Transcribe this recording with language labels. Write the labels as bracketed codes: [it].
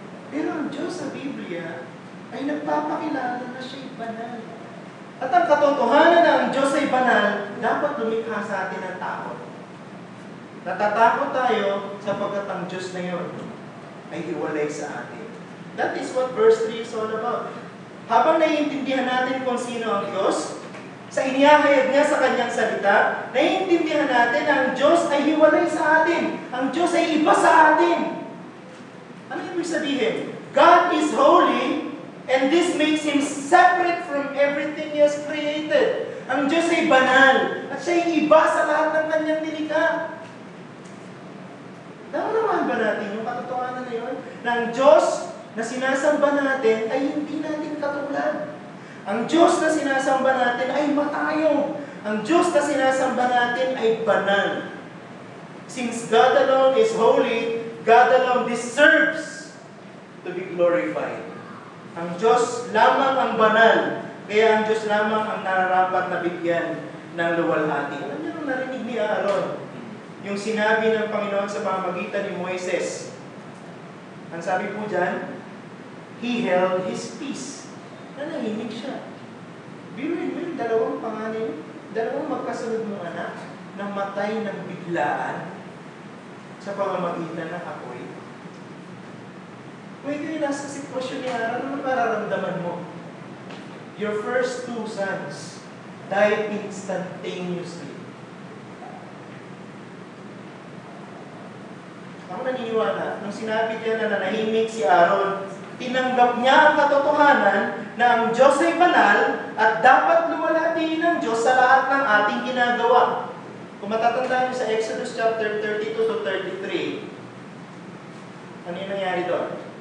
[tl] Pero ang Diyos sa Biblia ay nagpapakilala na siya'y banal. At ang katotohanan na ang Diyos ay banal, dapat lumikha sa atin ng takot. Natatakot tayo sapagkat ang Diyos na yun ay hiwalay sa atin. [en] That is what verse 3 is all about. [tl] Habang naiintindihan natin kung sino ang Diyos, sa inihahayag niya sa kanyang salita, naiintindihan natin na ang Diyos ay hiwalay sa atin. Ang Diyos ay iba sa atin. Ano ibig sabihin? [en] God is holy, and this makes Him separate from everything He has created. [tl] Ang Diyos ay banal, at siya ay iba sa lahat ng kanyang nilikha. Naman ba natin yung katotohanan na yun? Na ang Diyos na sinasamba natin ay hindi natin katulad. Ang Diyos na sinasamba natin ay matayong. Ang Diyos na sinasamba natin ay banal. [en] Since God alone is holy, God alone deserves to be glorified. [tl] Ang Diyos lamang ang banal, kaya ang Diyos lamang ang nararapat na bigyan ng luwalhati. Alam niyo nung narinig ni Aaron, yung sinabi ng Panginoon sa pamamagitan ni Moises. Ang sabi po dyan, [en] he held his peace. [tl] Nanahimik siya. Biruin mo yung dalawang panganay, dalawang magkasunod mong anak, na matay ng biglaan sa pamamagitan ng apoy. Kung ikaw yung nasa sitwasyon ni Aaron, ano mararamdaman mo? [en] Your first two sons died instantaneously. [tl] Ako naniniwala, nung sinabi niya na nanahimik si Aaron, tinanggap niya ang katotohanan na ang Diyos ay banal at dapat luwalhatiin ng Diyos sa lahat ng ating ginagawa. Kung matatandaan niyo sa Exodus chapter 32 to 33, ano yung nangyari doon?